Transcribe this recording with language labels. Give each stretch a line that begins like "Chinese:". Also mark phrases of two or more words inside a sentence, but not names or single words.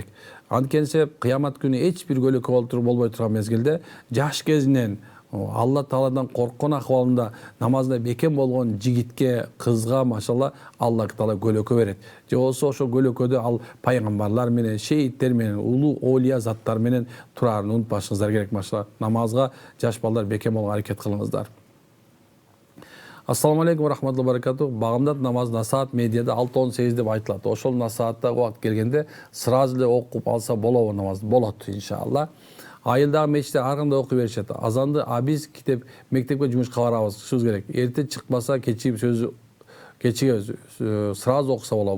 Kyrgyz: Анткени себеп кыямат күнү эч бир көлөкө болбой турган мезгилде жаш кезинен Алла Тааладан корккон акыбалында намазда бекем болгон жигитке, кызга,
Arabic: ما شاء الله,
Kyrgyz: Алла Таала көлөкө берет. Же болсо ошол көлөкөдө ал пайгамбарлар менен, шейиттер менен, улуу олия заттар менен турарын унутпашыңыздар керек,
Arabic: ما شاء الله.
Kyrgyz: Намазга жаш балдар бекем болгонго аракет кылыңыздар.
Arabic: السلام عليكم ورحمة الله وبركاته.
Kyrgyz: Багымдат намаз насаат медиада 6-18 деп айтылат. Ошол насаатта убакыт келгенде сразу эле окуп алса болобу намаз? Болот,
Arabic: إن شاء الله.
Kyrgyz: Айылдагы мечиттер ар кандай окуй беришет. Азанды биз китеп мектепке жумушка барабыз, чыгышыбыз керек. Эрте чыкпаса кечиги сөзү кечиге сразу окуса болобу?